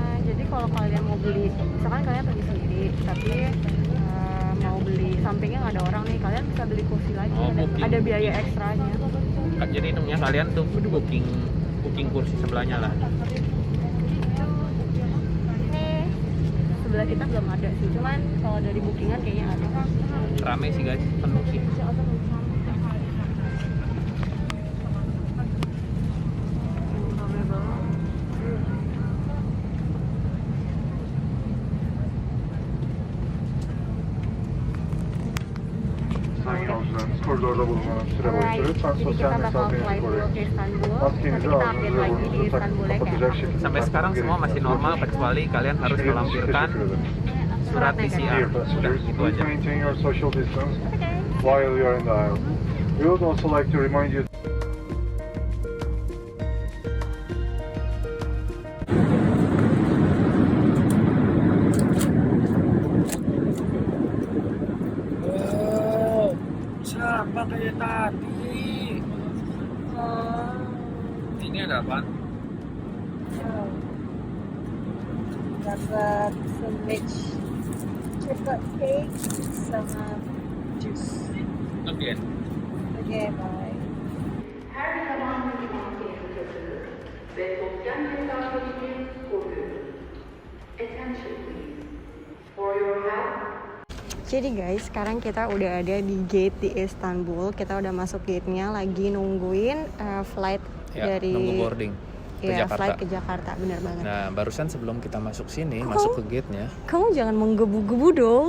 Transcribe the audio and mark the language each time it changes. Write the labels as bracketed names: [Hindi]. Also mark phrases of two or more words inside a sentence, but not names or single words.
[Indonesian] Jadi kalau kalian mau beli, misalkan kalian pergi sendiri, tapi mau beli sampingnya nggak ada orang nih, kalian bisa beli kursi lagi, ada biaya ekstranya. Jadi hitungnya kalian tuh booking kursi sebelahnya lah. Sebelah kita belum ada sih, cuman kalau dari bookingan kayaknya ada. Rame sih guys, penuh sih. [Turkish] Sayın yolcularımız koridorda bulunan süre boyunca lütfen [Indonesian] Jadi [Turkish] sosyal [Indonesian] kita bakal [Turkish] mesafenizi [Indonesian] flight dulu [Turkish] koruyun. [Indonesian] ke Istanbul. Nanti [Turkish] Maskenizi [Indonesian] kita update [Turkish] ağzınıza [Indonesian] lagi di [Turkish] burnunuzu [Indonesian] Istanbul ya [Turkish] kapatacak [Indonesian] kayak. [Turkish] şekilde [Indonesian] Sampai sekarang semua masih normal kecuali kalian harus [Turkish] İşleriniz için [Indonesian] melampirkan [Turkish] teşekkür ederim. [Indonesian] surat Surat PCR. [English] Dear [Indonesian] Udah, [English] passengers, [Indonesian] itu [English] please [Indonesian] aja. [English] maintain your social distance while you are in the aisle. We would also like to remind you [Indonesian] Wow, sama kayak tadi. Ini ada apa? Dapat [English] sandwich chocolate cake [Indonesian] sama jus. Oke. Oke, bye. [Turkish] Her zaman maske takınız ve sosyal mesafenizi koruyun. [English] Attention please. For your health. [Indonesian] Jadi guys, sekarang kita udah ada di gate di Istanbul. Kita udah masuk gate-nya, lagi nungguin flight Ya, dari nunggu boarding ke ya, Jakarta. flight ke Jakarta, bener banget. Nah, barusan sebelum kita masuk sini, Kok masuk kamu- ke gate-nya. Kamu jangan menggebu-gebu dong.